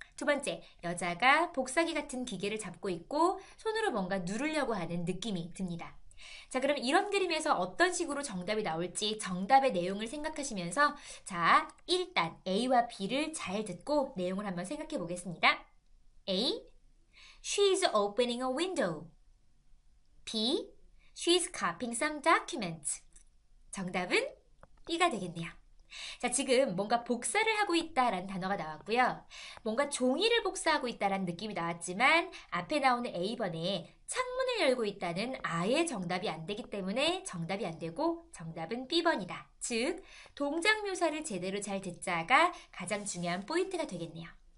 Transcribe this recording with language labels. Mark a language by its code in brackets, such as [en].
[ko] 두 번째, 여자가 복사기 같은 기계를 잡고 있고 손으로 뭔가 누르려고 하는 느낌이 듭니다. 자, 그럼 이런 그림에서 어떤 식으로 정답이 나올지 정답의 내용을 생각하시면서 자, 일단 A와 B를 잘 듣고 내용을 한번 생각해 보겠습니다. [en] A. She's opening a window. B. She's copying some documents. [ko] 정답은 B가 되겠네요. 자, 지금 뭔가 복사를 하고 있다라는 단어가 나왔고요. 뭔가 종이를 복사하고 있다라는 느낌이 나왔지만 앞에 나오는 A번에 창문을 열고 있다는 아예 정답이 안 되기 때문에 정답이 안 되고 정답은 B번이다. 즉, 동작 묘사를 제대로 잘 듣자가 가장 중요한 포인트가 되겠네요.